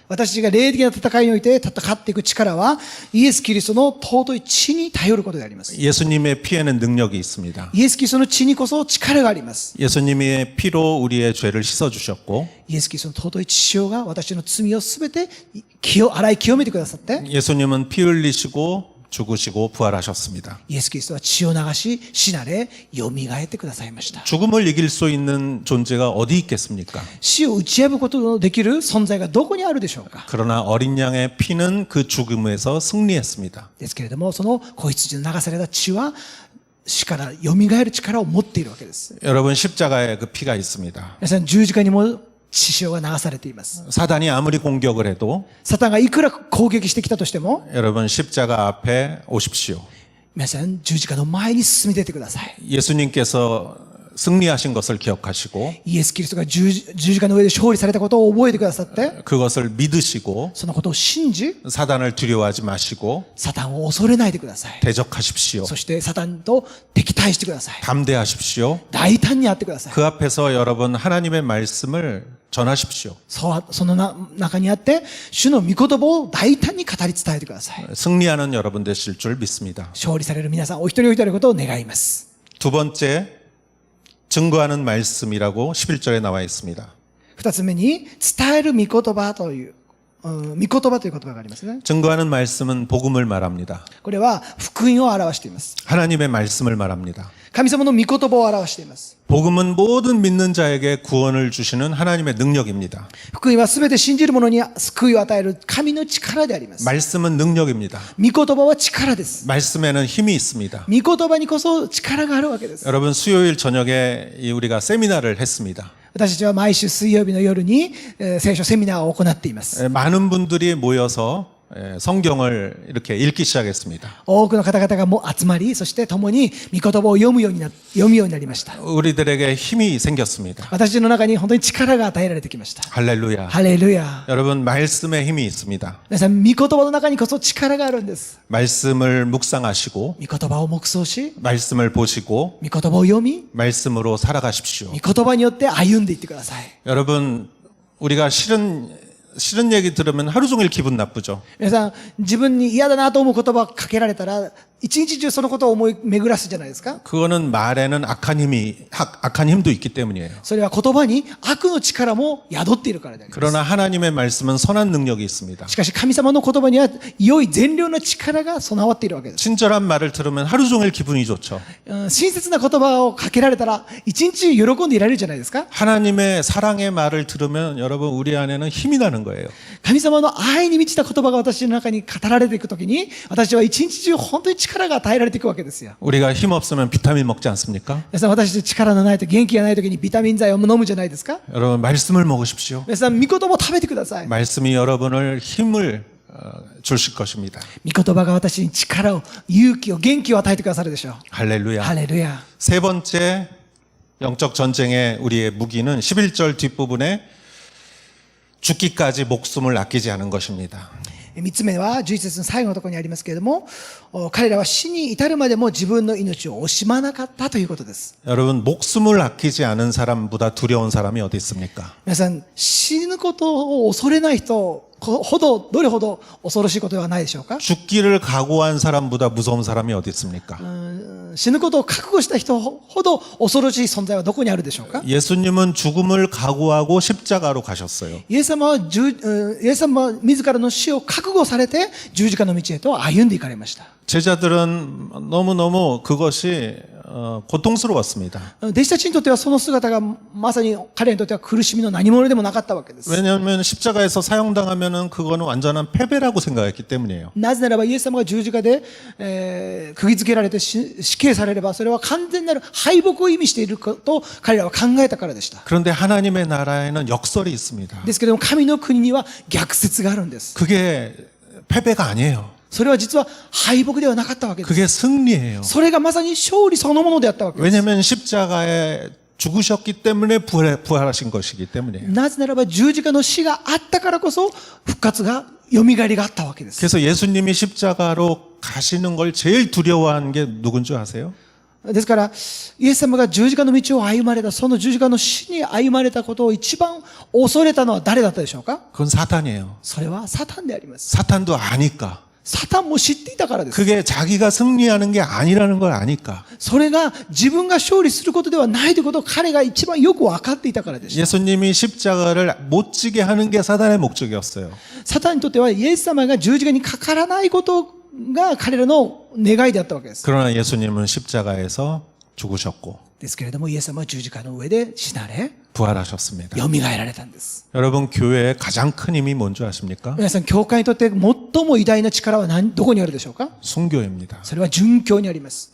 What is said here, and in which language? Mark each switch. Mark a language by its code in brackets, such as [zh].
[ja] 私が霊的な戦いにおいて戦っていく力はイエス・キリストの尊い血に頼ることであります。 [ko] 예수님의 피에는 능력이 있습니다. [ja] イエス・キリストの血にこそ力があります。 [ko] 예수님의 피로 우리의 죄를 씻어 주셨고 [ja] イエス・キリストの尊い血潮が私の罪をすべて洗い清めてくださって、 [ko] 예수님은 피 흘리시고 죽으시고 부활하셨습니다. [ja] イエス・キリストは血を流し、死なれ、蘇ってくださいました。 [ko] 죽음을 이길 수 있는 존재가 어디 있겠습니까? [ja] 死を打ち破ることのできる存在がどこにあるでしょうか。 [ko] 그러나 어린 양의 피는 그 죽음에서 승리했습니다. [ja] ですけれども、その子羊の流された血は死から蘇る力を持っているわけです。 [ko] 여러분 십자가에 그 피가 있습니다. [ja] 皆さん、十字架にも血潮が流されています。 [ko] 사단이 아무리 공격을 해도 [ja] サタンがいくら攻撃してきたとしても、 [ko] 여러분 십자가 앞에 오십시오. [ja] 皆さん、十字架の前に進み出てください。 [ko] 예수님께서 승리하신 것을 기억하시고 [ja] イエス・キリストが十字架の上で勝利されたことを覚えてくださって、 [ko] 그것을 믿으시고 [ja] そのことを信じ、 [ko] 사단을 두려워하지 마시고 [ja] サタンを恐れないでください。 [ko] 대적하십시오. [ja] そしてサタンと敵対してください。 [ko] 담대하십시오. [ja] 大胆にやってください。 [ko] 그 앞에서 여러분 하나님의 말씀을 전하십시오. [ja] その中にあって、主の御言葉を大胆に語り伝えてください。 [ko] 승리하는 여러분 되실 줄 믿습니다. [ja] 勝利される皆さん、お一人お一人のことを願います。 [ko] 두 번째 증거하는 말씀이라고 11절에 나와 있습니다. [ja] 二つ目に、伝える御言葉という、御言葉という言葉がありますね。 [ko] 증거하는 말씀은 복음을 말합니다. [ja] これは福音を表しています。 [ko] 하나님의 말씀을 말합니다. [ja] 神様の御言葉を表しています。 [ko] 복음은 모든 믿는 자에게 구원을 주시는 하나님의 능력입니다. [ja] 福音はすべて信じる者に救いを与える神の力であります。 [ko] 말씀은 능력입니다. [ja] 御言葉は力です。 [ko] 말씀에는 힘이 있습니다. [ja] 御言葉にこそ力があるわけです。 [ko] 여러분 수요일 저녁에 우리가 세미나를 했습니다. [ja] 私たちは毎週水曜日の夜に聖書セミナーを行っています。 [ko] 많은 분들이 모여서 성경을 이렇게 읽기 시작했습니다. [ja] 多くの方々がもう集まり、そして共に御言葉を読むようになりました。 [ko] 우리들에게 힘이 생겼습니다. [ja] 私の中に本当に力が与えられてきました。 [ko] 할렐루야. [ja] ハレルヤ。 [ko] 여러분 말씀에 힘이 있습니다. [ja] 皆さん、御言葉の中にこそ力があるんです。 [ko] 말씀을 묵상하시고 [ja] 御言葉を黙想し、 [ko] 말씀을 보시고 [ja] 御言葉を読み、 [ko] 말씀으로 살아가십시오. [ja] 御言葉によって歩んでいってください。 [ko] 여러분 우리가 싫은 얘기 들으면 하루 종일 기분 나쁘죠. [ja] 皆さん、自分に嫌だなと思う言葉をかけられたら、一日中そのことを思い巡らすじゃないですか。 [ko] 그거는 말에는 악한 힘도 있기 때문이에요. [ja] それは言葉に悪の力も宿っているからであります。 [ko] 그러나 하나님의 말씀은 선한 능력이 있습니다. [ja] しかし神様の言葉には良い善良な力が備わっているわけです。 [ko] 친절한 말을 들으면 하루 종일 기분이 좋죠. [ja] 親切な言葉をかけられたら一日中喜んでいられるじゃないですか。 [ko] 하나님의 사랑의 말을 들으면 여러분 우리 안에는 힘이 나는 거예요. [ja] 神様の愛に満ちた言葉が私の中に語られていくときに、私は一日中本当に力が与えられていくわけですよ。 [ko] 우리가 힘 없으면 비타민 먹지 않습니까? [ja] 皆さん、私たち力のないと元気がないときにビタミン剤を飲むじゃないですか。 [ko] 여러분 말씀을 먹으십시오. [ja] 皆さん、御言葉を食べてください。 [ko] 말씀이 여러분을 힘을 주실 것입니다. [ja] 御言葉が私に力を、勇気を、元気を与えてくださるでしょう。 [ko] 할렐루야. [ja] ハレルヤ。 [ko] 세 번째 영적 전쟁의 우리의 무기는 11절 뒷부분에 죽기까지 목숨을 아끼지 않은 것입니다. [ja] 3つ目は11節の最後のところにありますけれども、彼らは死に至るまでも自分の命を惜しまなかったということです。 [ko] 여러분 목숨을 아끼지 않은 사람보다 두려운 사람이 어디 있습니까? [ja] 皆さん、死ぬことを恐れない人ほど、どれほど恐ろしいことではないでしょうか。 [ko] 죽기를 각오한 사람보다 무서운 사람이 어디 있습니까? [ja] 死ぬことを覚悟した人ほど恐ろしい存在はどこにあるでしょうか。 [ko] 예수님은 죽음을 각오하고 십자가로 가셨어요. [ja] イエス様は自らの死を覚悟されて十字架の道へと歩んでいかれました。 [ko] 제자들은 너무너무 그것이 고통스러웠습니다. [ja] 弟子たちにとってはその姿がまさに彼にとっては苦しみの何者でもなかったわけです。 [ko] 왜냐하면 십자가에서 사형당하면은 그거는 완전한 패배라고 생각했기 때문이에요. [ja] なぜならばイエス様が十字架で、釘付けられて死刑されればそれは完全なる敗北を意味していると彼らは考えたからでした。 [ko] 그런데 하나님의 나라에는 역설이 있습니다. [ja] ですけれども神の国には逆説があるんです。 [ko] 그게 패배가 아니에요. [ja] それは実は敗北ではなかったわけです。 [ko] 그게 승리예요. [ja] それがまさに勝利そのものであったわけです。 [ko] 왜냐하면 십자가에 죽으셨기 때문에 부활하신 것이기 때문이에요. [ja] なぜならば十字架の死があったからこそ復活が蘇りがあったわけです。 [ko] 그래서 예수님이 십자가로 가시는 걸 제일 두려워하는 게 누군 줄 아세요? [ja] ですからイエス様が十字架の道を歩まれた、その十字架の死に歩まれたことを一番恐れたのは誰だったでしょうか。 [ko] 그건 사탄이에요. [ja] それはサタンであります。 [ko] 사탄도 아니까. [ja] サタンも知っていたからです。 [ko] 그게 자기가 승리하는 게 아니라는 걸 아니까. [ja] それが自分が勝利することではないということを彼が一番よく分かっていたからでした。 [ko] 예수님이 십자가를 못 지게 하는 게 사단의 목적이었어요. [ja] サタンにとってはイエス様が十字架にかからないことが彼らの願いであったわけです。 [ko] 그러나 예수님은 십자가에서 죽으셨고 [ja] ですけれどもイエス様は十字架の上で死なれ [ko] 부활하셨습니다. [ja] 蘇られたんです。 [ko] 여러분 교회의 가장 큰 힘이 뭔 줄 아십니까? [ja] 皆さん、教会にとって最も偉大な力はどこにあるでしょうか。 [ko] 순교입니다. [ja] それは殉教にあります。